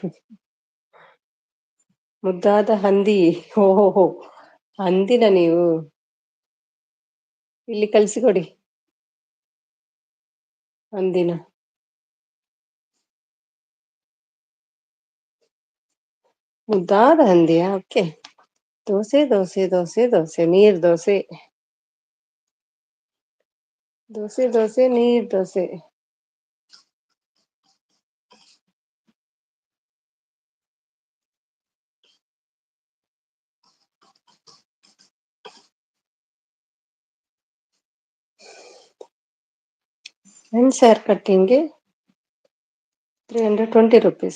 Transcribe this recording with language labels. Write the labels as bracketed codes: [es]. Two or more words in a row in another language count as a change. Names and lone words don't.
[kn] ಮುದ್ದಾದ ಹಂದಿ. ಹೋ ಹಂದಿನ ನೀವು? ಇಲ್ಲಿ ಕಳ್ಸಿಕೊಡಿ ಹಂದಿನ. ಮುದ್ದಾದ ಹಂದಿಯಾ? ಓಕೆ. ದೋಸೆ ನೀರ್ ದೋಸೆ. ದೋಸೆ ನೀರ್ ದೋಸೆ. [en] men's hair cutting-ge [kn] 320 rupees.